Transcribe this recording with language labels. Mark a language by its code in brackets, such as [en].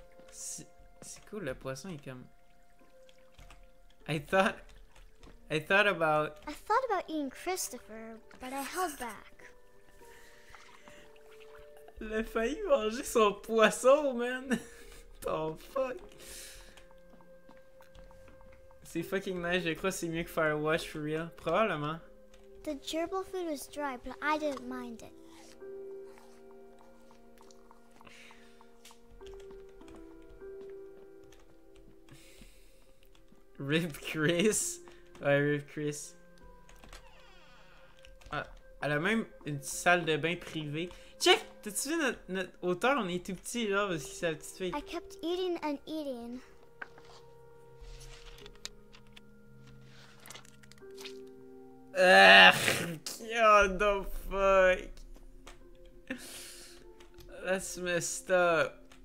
[fr] C'est cool, le poisson est comme... [en] I thought about... I thought about eating Christopher, but I held back. [fr] Elle a failli manger son poisson, man. Oh fuck. C'est fucking nice, je crois que c'est mieux que Firewatch [en] for real. [fr] Probablement. [en] The gerbil food was dry, but I didn't mind it. [fr] Rip Chris. Ouais, Rip Chris. Ah, elle a même une salle de bain privée. Check! T'as-tu vu notre hauteur? On est tout petit là parce que c'est la petite fille. [en] I kept eating and eating. Ah, what the fuck? That's messed up.